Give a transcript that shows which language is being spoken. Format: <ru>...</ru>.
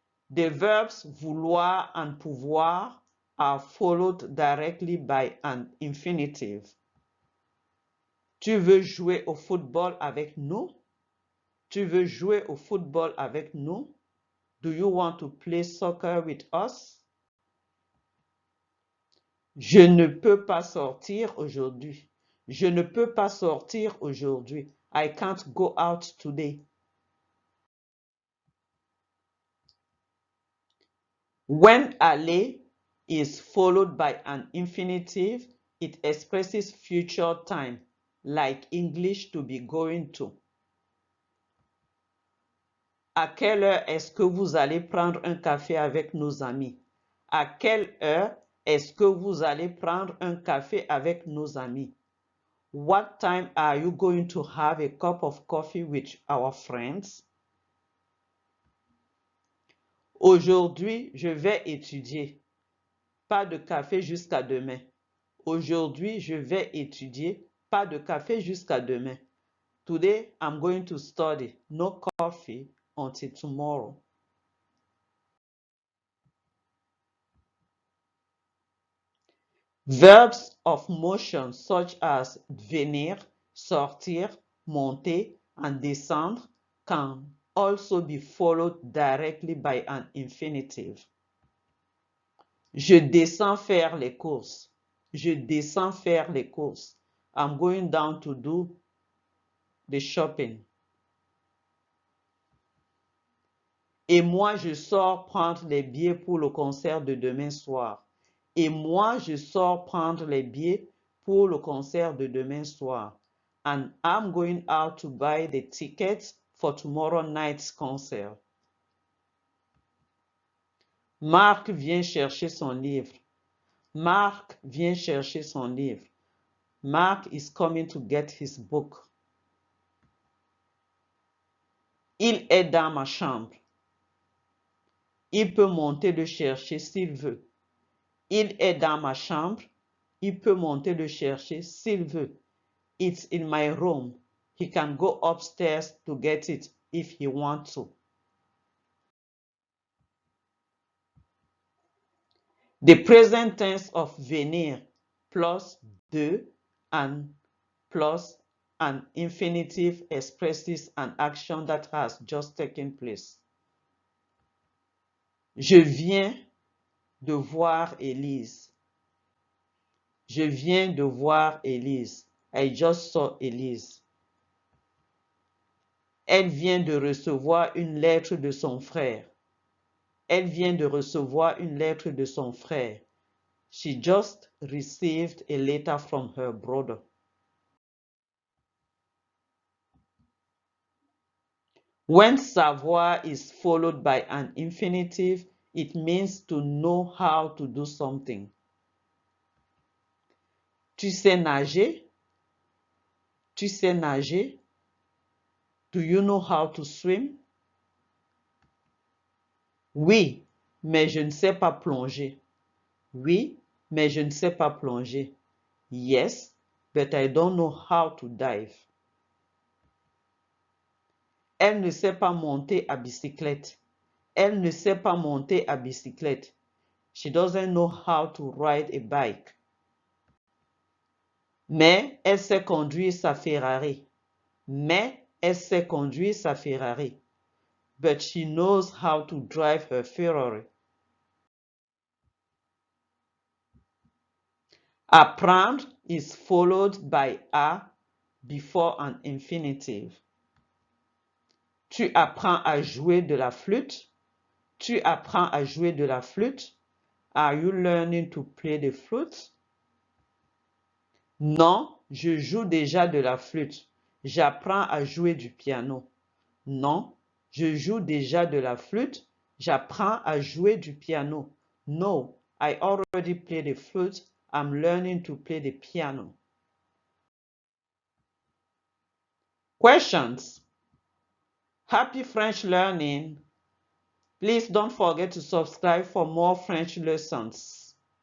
<en>The verbs vouloir and pouvoir are followed directly by an infinitive.</en> <fr>Tu veux jouer au football avec nous? Tu veux jouer au football avec nous?</fr> <en>Do you want to play soccer with us?</en> <fr>Je ne peux pas sortir aujourd'hui. Je ne peux pas sortir aujourd'hui.</fr> <en>I can't go out today. When aller is followed by an infinitive, it expresses future time, like English to be going to.</en> <fr>À quelle heure est-ce que vous allez prendre un café avec nos amis? À quelle heure est-ce que vous allez prendre un café avec nos amis?</fr> <en>What time are you going to have a cup of coffee with our friends?</en> <fr>Aujourd'hui, je vais étudier. Pas de café jusqu'à demain. Aujourd'hui, je vais étudier. Pas de café jusqu'à demain.</fr> <en>Today, I'm going to study. No coffee until tomorrow. Verbs of motion such as venir, sortir, monter, and descendre can also be followed directly by an infinitive.</en> <fr>Je descends faire les courses. Je descends faire les courses.</fr> <en>I'm going down to do the shopping.</en> <fr>Et moi, je sors prendre les billets pour le concert de demain soir. Et moi, je sors prendre les billets pour le concert de demain soir.</fr> <en>and I'm going out to buy the tickets for tomorrow night's concert.</en> <fr>Marc vient chercher son livre. Marc vient chercher son livre.</fr> <en>Mark is coming to get his book.</en> <fr>Il est dans ma chambre. Il peut monter le chercher s'il veut. Il est dans ma chambre. Il peut monter le chercher s'il veut.</fr> <en>It's in my room. He can go upstairs to get it if he wants to. The present tense of venir plus de and plus an infinitive expresses an action that has just taken place.</en> <fr>Je viens de voir Élise. Je viens de voir Élise.</fr> <en>I just saw Élise.</en> <fr>Elle vient de recevoir une lettre de son frère. Elle vient de recevoir une lettre de son frère.</fr> <en>She just received a letter from her brother. When savoir is followed by an infinitive, it means to know how to do something.</en> <fr>Tu sais nager? Tu sais nager?</fr> <en>Do you know how to swim?</en> <fr>Oui, mais je ne sais pas plonger. Oui, mais je ne sais pas plonger.</fr> <en>Yes, but I don't know how to dive.</en> <fr>Elle ne sait pas monter à bicyclette. Elle ne sait pas monter à bicyclette.</fr> <en>She doesn't know how to ride a bike.</en> <fr>Mais elle sait conduire sa Ferrari. Mais elle sait conduire sa Ferrari.</fr> <en>But she knows how to drive her Ferrari. Apprendre is followed by a before an infinitive.</en> <fr>Tu apprends à jouer de la flûte? Tu apprends à jouer de la flûte?</fr> <en>Are you learning to play the flute?</en> <fr>Non, je joue déjà de la flûte. J'apprends à jouer du piano. Non, je joue déjà de la flûte. J'apprends à jouer du piano.</fr> <en>No, I already play the flute. I'm learning to play the piano. Questions? Happy French learning! Please don't forget to subscribe for more French lessons.</en>